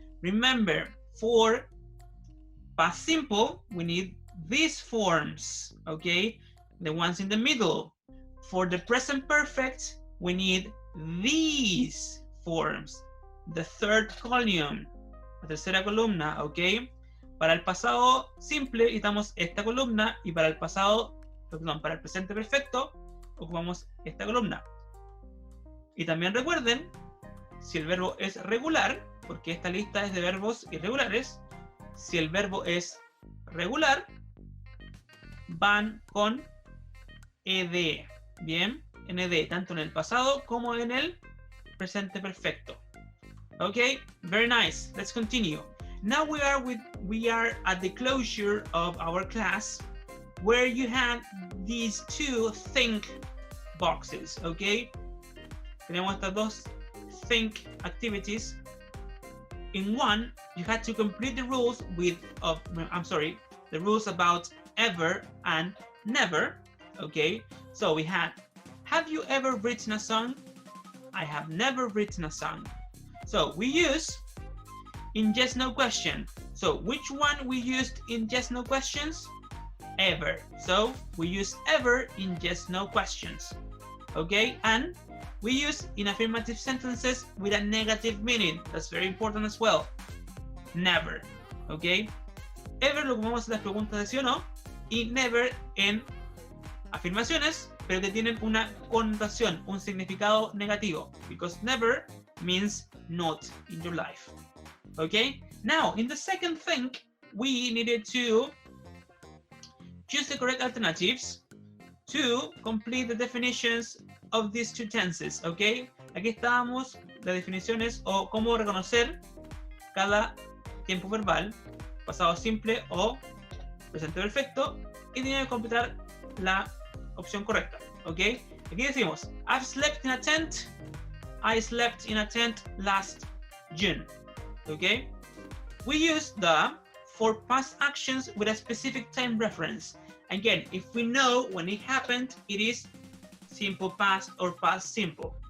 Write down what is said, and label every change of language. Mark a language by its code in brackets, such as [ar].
[en] Remember, for past simple, we need these forms, okay? The ones in the middle. For the present perfect, we need these forms. The third column, [es] la tercera columna, [en] okay? [es] Para el pasado simple necesitamos esta columna, y para el pasado, perdón, para el presente perfecto ocupamos esta columna. Y también recuerden, si el verbo es regular, porque esta lista es de verbos irregulares, si el verbo es regular, van con ed, bien, nd, tanto en el pasado como en el presente perfecto. [en] Okay, very nice. Let's continue. Now we are at the closure of our class, where you had these 2 think boxes, okay? [es] Tenemos estas [en] 2 think activities. In one, you had to complete the rules the rules about ever and never, okay? So we had, have you ever written a song? I have never written a song. So we use in yes no question. So which one we used in yes no questions? Ever. So we use ever in yes no questions. Okay, and we use in affirmative sentences with a negative meaning. That's very important as well. Never. [es] Okay, ever lo ocupamos en las preguntas de sí o no, y never en afirmaciones, pero que tienen una connotación, un significado negativo, [en] because never means not in your life. Okay, now in the second thing, we needed to choose the correct alternatives to complete the definitions of these 2 tenses. [es] Okay, aquí estábamos las definiciones o cómo reconocer cada tiempo verbal, pasado simple o presente perfecto, y tiene que completar la opción correcta. [en] Okay, [es] aquí decimos, [en] I've slept in a tent. I slept in a tent last June. Okay, we use the for past actions with a specific time reference. Again, if we know when it happened, it is simple past or past simple.